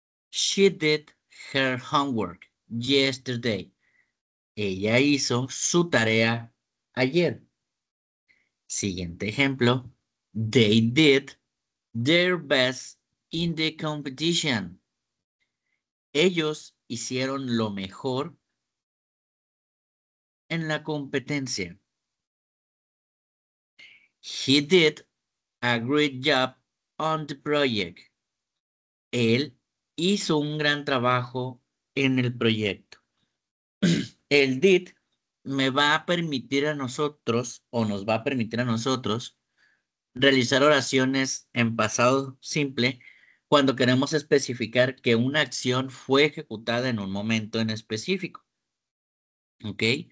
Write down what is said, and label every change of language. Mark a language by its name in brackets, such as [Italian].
[English] She did her homework yesterday. [Spanish] Ella hizo su tarea ayer. Siguiente ejemplo. [English] They did their best in the competition. [Spanish] Ellos hicieron lo mejor en la competencia. [English] He did a great job on the project. [Spanish] Él hizo un gran trabajo en el proyecto. El did me va a permitir a nosotros, o nos va a permitir a nosotros, realizar oraciones en pasado simple cuando queremos especificar que una acción fue ejecutada en un momento en específico. ¿Ok?